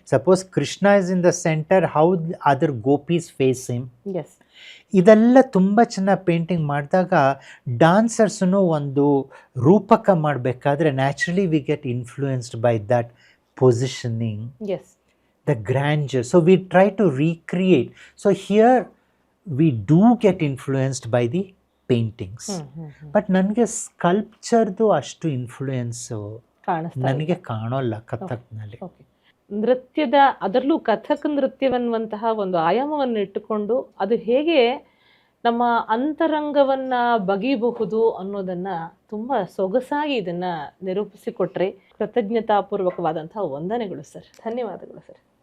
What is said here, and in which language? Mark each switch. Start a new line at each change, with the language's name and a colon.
English: Suppose Krishna is in the centre, how other gopis face him, yes.
Kannada: ಇದೆಲ್ಲ ತುಂಬ ಚೆನ್ನಾಗಿ painting ಮಾಡಿದಾಗ ಡಾನ್ಸರ್ಸನ್ನು ಒಂದು ರೂಪಕ ಮಾಡಬೇಕಾದ್ರೆ
English: Naturally we get influenced by that positioning, yes. the grandeur. So we try to recreate. So here we do get influenced by the paintings.
Kannada: But ನನಗೆ ಸ್ಕಲ್ಪ್ಚರ್ದು ಅಷ್ಟು influence ನನಗೆ ಕಾಣೋಲ್ಲ ಕಥಕ್ನಲ್ಲಿ.
English: Okay.
Kannada: ನೃತ್ಯದ, ಅದರಲ್ಲೂ ಕಥಕ್ ನೃತ್ಯವನ್ನುವಂತಹ ಒಂದು ಆಯಾಮವನ್ನು ಇಟ್ಟುಕೊಂಡು ಅದು ಹೇಗೆ ನಮ್ಮ ಅಂತರಂಗವನ್ನ ಬಗೆಯಬಹುದು ಅನ್ನೋದನ್ನ ತುಂಬಾ ಸೊಗಸಾಗಿ ಇದನ್ನ ನಿರೂಪಿಸಿಕೊಟ್ರೆ ಕೃತಜ್ಞತಾಪೂರ್ವಕವಾದಂತಹ ವಂದನೆಗಳು ಸರ್. ಧನ್ಯವಾದಗಳು ಸರ್.